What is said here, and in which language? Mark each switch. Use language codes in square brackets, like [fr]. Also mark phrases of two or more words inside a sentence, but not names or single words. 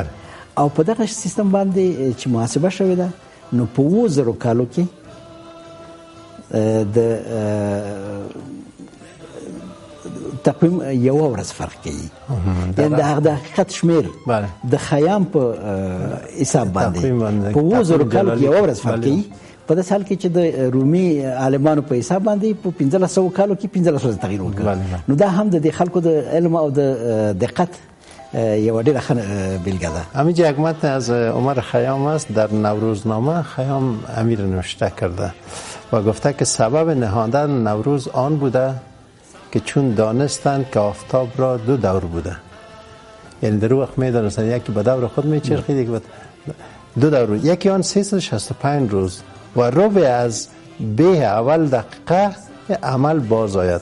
[ps] او په دغه سیستم باندې چې محاسبه شوې ده نو په 2000 کالو کې د تقویم یو ورځ فرق کوي، یعنی د حقیقت شمیر د خیام په حساب باندې په 2000 کال کې یو ورځ فرق کوي. په داسې حال کې چې د رومي عالمانو په حساب باندې په 1500 کالو کې 1500 ورځې تغییر وکړ. نو دا هم د خلکو د علم او د دقت یه ډیره ښه بیلگه ده. [fa] همینجا یک متن از عمر خیام است در نوروزنامه. خیام امیر نوشته کرده و گفته که سبب نهادن نوروز آن بوده که چون دانستند که آفتاب را 2 دور بوده، یعنی در وقت میدانستند یکی به دور خود میچرخید، یکی به 2 دور، یکی آن 365 روز و ربع از به اول دقیقه عمل باز آید.